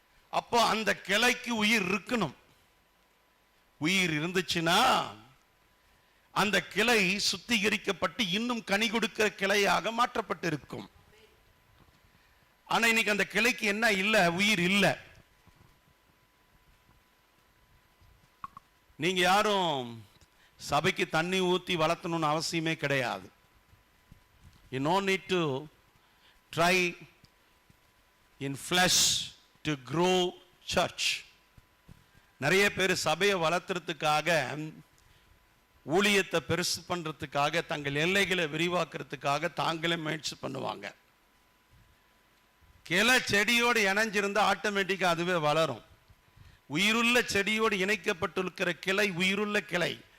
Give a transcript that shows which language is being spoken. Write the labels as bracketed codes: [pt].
[ta] அப்போ அந்த கிளைக்கு உயிர் இருக்கணும். உயிர் இருந்துச்சுன்னா அந்த கிளை சுத்திகரிக்கப்பட்டு இன்னும் கனி கொடுக்கிற கிளையாக மாற்றப்பட்டிருக்கும். ஆனா இன்னைக்கு அந்த கிளைக்கு என்ன இல்லை? உயிர் இல்லை. நீங்க யாரும் சபைக்கு தண்ணி ஊற்றி வளர்த்தணும்னு அவசியமே கிடையாது. [en] You no need to try in flesh to grow church. [ta] நிறைய பேர் சபையை வளர்த்துறதுக்காக ஊழியத்தை பெருசு பண்றதுக்காக, தங்கள் எல்லைகளை விரிவாக்குறதுக்காக தாங்களே முயற்சி பண்ணுவாங்க. கிளை செடியோடு இணைஞ்சிருந்தா ஆட்டோமேட்டிக்கா அதுவே வளரும். உயிருள்ள செடியோடு இணைக்கப்பட்டிருக்கிற கிளை உயிருள்ள கிளை.